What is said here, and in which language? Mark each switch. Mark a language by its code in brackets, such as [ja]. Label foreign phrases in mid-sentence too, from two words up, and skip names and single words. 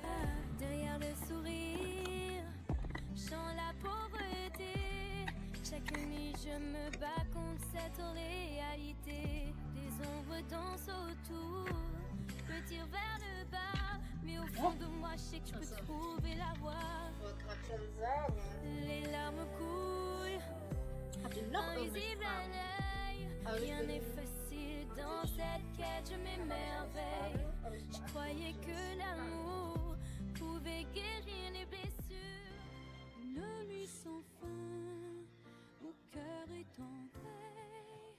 [fr] Derrière le sourire, chant la pauvreté. Chaque nuit, je me bats contre cette réalité. Les ombres dansent autour, me tirent vers le bas. Mais au fond de moi, je sais que je peux trouver la voie. [de] Ich wollte gerade schon sagen. [fr] Les larmes coulent, [de] Habt ihr noch [fr] invisible à l'œil. Rien n'est facile dans cette quête, je m'émerveille. Je croyais que l'amour pouvait guérir les blessures. Une nuit sans fin, mon cœur est en veille.